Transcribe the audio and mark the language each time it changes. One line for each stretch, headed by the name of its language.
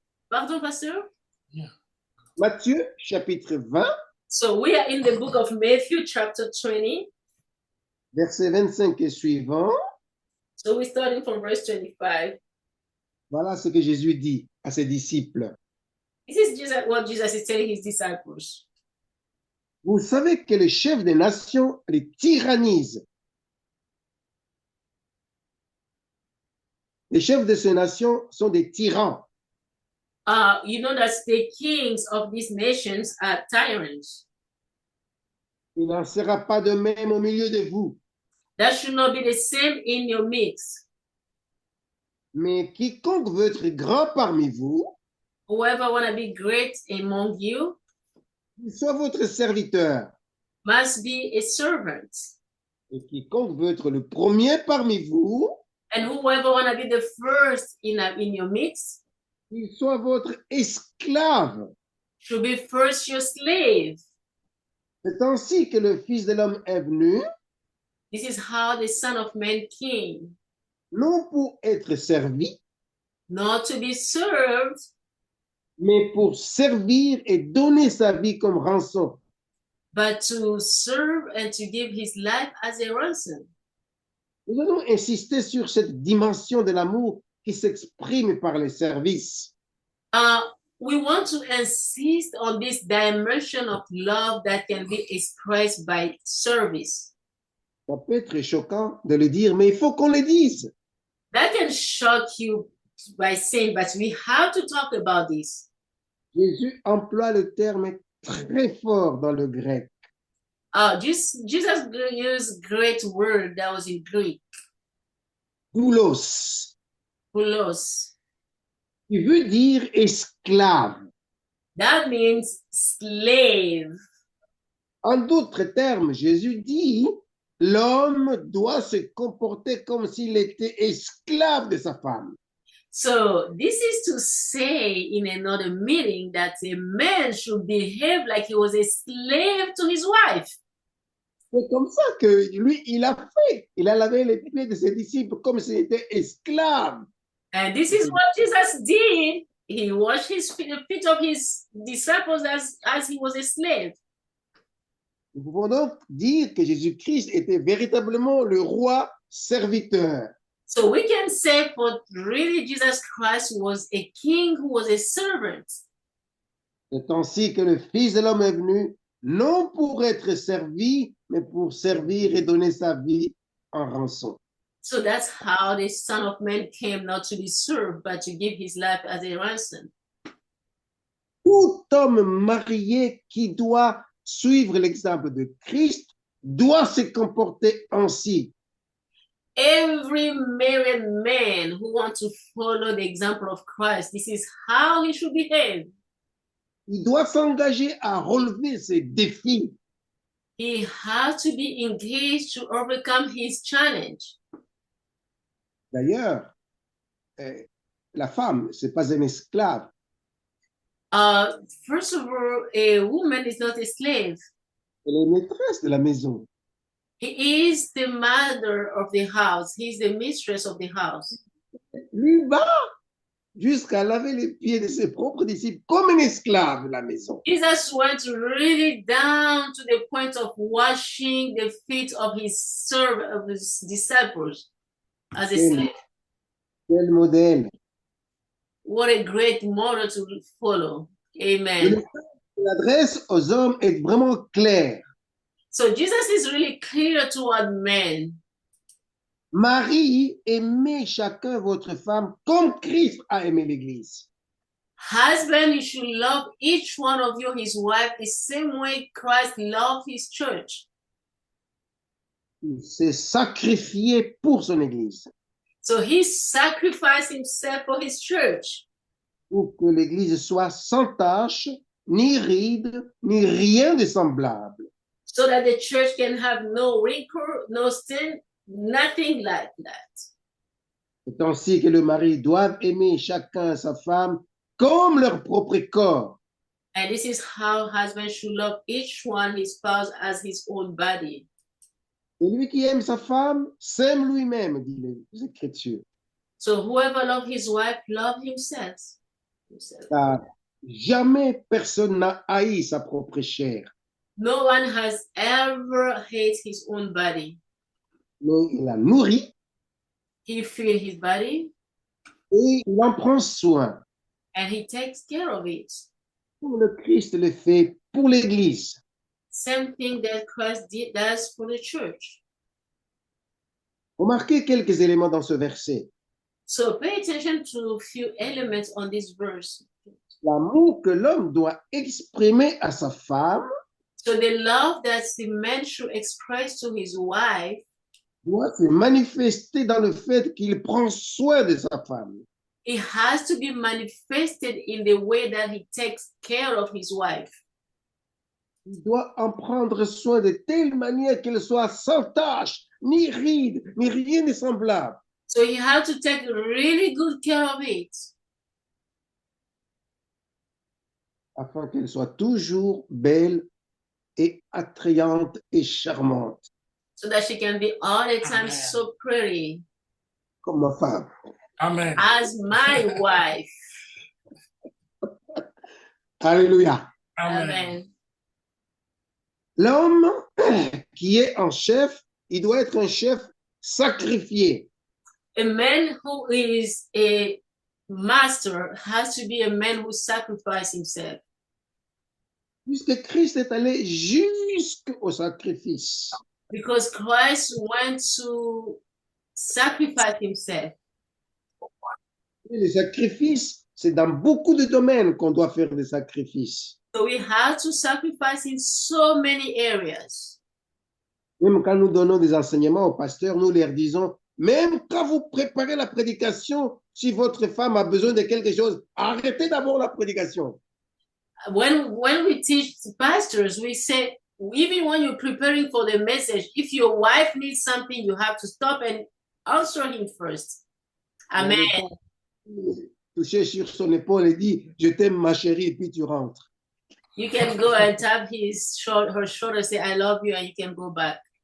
English: Pardon, Pastor?
French: Matthieu chapitre 20,
English: So we are in the book of Matthew, chapter 20.
French: versets 25 et suivants.
English: So we're starting from verse 25.
French: Voilà ce que Jésus dit à ses disciples.
English: This is Jesus, what Jesus is telling his disciples.
French: Vous savez que les chefs des nations les tyrannisent. Les chefs de ces nations sont des tyrans.
English: You know that the kings of these nations are tyrants.
French: Il n'en sera pas de même au milieu de vous.
English: That should not be the same in your midst.
French: Mais quiconque veut être grand parmi vous,
English: Whoever want to be great among you
French: qu'il soit votre serviteur.
English: must be a servant.
French: Et quiconque veut être le premier parmi vous,
English: And whoever want to be the first in your midst
French: qu'il soit votre esclave.
English: should be first your slave.
French: C'est ainsi que le Fils de l'homme est venu,
English: This is how the Son of Man came,
French: non pour être servi,
English: not to be served,
French: mais pour servir et donner sa vie comme rançon.
English: but to serve and to give his life as a ransom.
French: Nous allons insister sur cette dimension de l'amour qui s'exprime par les services.
English: We want to insist on this dimension of love that can be expressed by service.
French: Ça peut être choquant de le dire, mais il faut qu'on le dise.
English: That can shock you by saying, but we have to talk about this.
French: Jésus emploie le terme très fort dans le grec.
English: Jesus used great word that was in Greek, Doulos, doulos.
French: qui veut dire esclave.
English: That means slave.
French: En d'autres termes, Jésus dit, l'homme doit se comporter comme s'il était esclave de sa femme.
English: So this is to say in another meaning that a man should behave like he was a slave to his wife.
French: C'est comme ça que lui, il a fait. Il a lavé les pieds de ses disciples comme s'il était esclave.
English: And this is what Jesus did. He washed the feet of his disciples as he was a slave.
French: Nous pouvons donc dire que Jésus-Christ était véritablement le roi serviteur.
English: So we can say for really Jesus Christ was a king who was a servant.
French: C'est ainsi que le Fils de l'homme est venu, non pour être servi, mais pour servir et donner sa vie en rançon.
English: So that's how the Son of Man came, not to be served, but to give his life as a ransom.
French: Tout homme marié qui doit suivre l'exemple de Christ doit se comporter ainsi.
English: Every married man who wants to follow the example of Christ, this is how he should behave.
French: Il doit s'engager à relever ses défis.
English: He has to be engaged to overcome his challenge.
French: D'ailleurs, la femme, ce n'est pas une esclave.
English: First of all, a woman is not a slave.
French: Elle est maîtresse de la maison.
English: He is the mother of the house. He's the mistress of the house.
French: Lui va jusqu'à laver les pieds de ses propres disciples comme une esclave de la maison.
English: Jesus went really down to the point of washing the feet of his disciples as a slave.
French: Quel modèle.
English: What a great model to follow. Amen.
French: L'adresse aux hommes est vraiment claire.
English: So Jesus is really clear toward men.
French: Marie, aimez chacun votre femme comme Christ a aimé l'Église.
English: Husband, you should love each one of you, his wife, the same way Christ loved his church.
French: Il s'est sacrifié pour son Église.
English: So he sacrificed himself for his church.
French: Pour que l'Église soit sans tache, ni ride, ni rien de semblable.
English: So that the church can have no wrinkle, no sin, nothing like that.
French: C'est ainsi que le mari doit aimer chacun sa femme comme leur propre corps.
English: And this is how husbands should love each one, his spouse, as his own body.
French: Celui qui aime sa femme s'aime lui-même, dit les Écritures.
English: So whoever loves his wife, love himself.
French: Car jamais personne n'a haï sa propre chair.
English: No one has ever hated his own body.
French: Mais il la nourrit.
English: He feeds his body.
French: Et il en prend soin.
English: And he takes care of it.
French: Comme le Christ le fait pour l'Église.
English: Same thing that Christ does for the church.
French: Remarquez quelques éléments dans ce verset.
English: So pay attention to a few elements on this verse.
French: L'amour que l'homme doit exprimer à sa femme
English: So the love that the man should express to his wife
French: doit se manifester dans le fait qu'il prend soin de sa femme.
English: It has to be manifested in the way that he takes care of his wife.
French: Il doit en prendre soin de telle manière qu'elle soit sans tache, ni ride, ni rien de semblable.
English: So he has to take really good care of it.
French: Afin qu'elle soit toujours belle et attrayante et charmante.
English: So that she can be all the time so pretty.
French: Comme ma femme.
English: Amen. As my wife. Alléluia. Amen.
French: L'homme qui est un chef, il doit être un chef sacrifié.
English: A man who is a master has to be a man who sacrifices himself.
French: Puisque Christ est allé jusqu'au sacrifice.
English: Because Christ went to sacrifice himself.
French: Et les sacrifices, c'est dans beaucoup de domaines qu'on doit faire des sacrifices.
English: So we have to sacrifice in so many areas.
French: Même quand nous donnons des enseignements aux pasteurs, nous leur disons, même quand vous préparez la prédication, si votre femme a besoin de quelque chose, arrêtez d'abord la prédication.
English: When we teach pastors, we say, even when you're preparing for the message, if your wife needs something, you have to stop and answer him first. Amen.
French: Toucher sur son épaule et dit, je t'aime ma chérie, et puis tu rentres.
English: You can go and tap her shoulder, say, I love you, and you can go back.